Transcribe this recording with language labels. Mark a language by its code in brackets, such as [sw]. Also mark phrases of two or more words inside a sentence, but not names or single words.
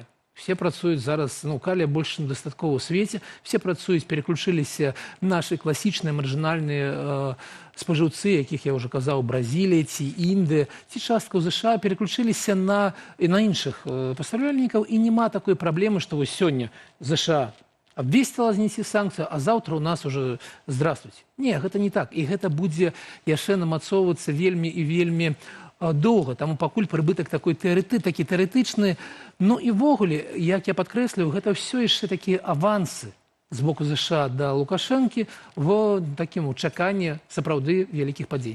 [be] Все працуюць зараз, калія больш дастаткова ў свеце, все працуюць, пераключыліся нашы класічныя маржынальныя спажыўцы, якіх я ўжо казаў, Бразілія ці Індыя, ці частка ў США, пераключыліся на іншых пастаўляльнікаў, і няма такой праблемы, што вось сёння США абвесціла зняцце санкцыяў, а заўтра у нас [ru] уже здравствуйте. [be] Не, гэта не так. І гэта будзе яшчэ намацоўвацца вельмі і вельмі доўга, таму пакуль прыбытак такі тэарэтычны. І ввогуле, як я падкрэсліў, гэта ўсё яшчэ такія авансы з боку США да Лукашэнкі в такім чаканні сапраўды вялікіх падзей.